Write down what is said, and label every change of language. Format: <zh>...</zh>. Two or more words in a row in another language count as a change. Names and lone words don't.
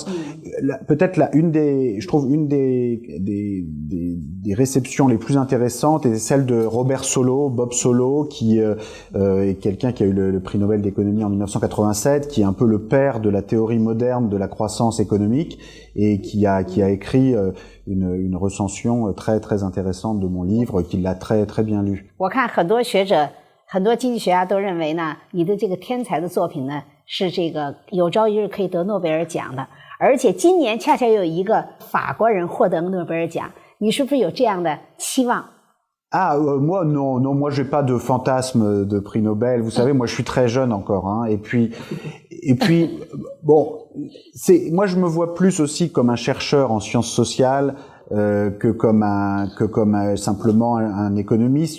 <fr>Peut-être je trouve une des réceptions les plus intéressantes est celle de Robert Solow, Bob Solow, qui est quelqu'un qui a eu le prix Nobel d'économie en 1987, qui est un peu le père de la théorie moderne de la croissance économique et qui a écrit une recension très très intéressante de mon livre, qu'il l'a très très bien lu.</fr> <zh>我看很多学者、很多经济学家都认为呢，你的这个天才的作品呢，是这个有朝一日可以得诺贝尔奖的，而且今年恰恰有一个法国人获得诺贝尔奖，你是不是有这样的期望？</zh> <fr>moi non, moi j'ai pas de fantasme de prix Nobel. Vous savez, moi je suis très jeune encore, hein. Et puis, bon, moi je me vois plus aussi comme un chercheur en sciences sociales que comme simplement un économiste.</fr>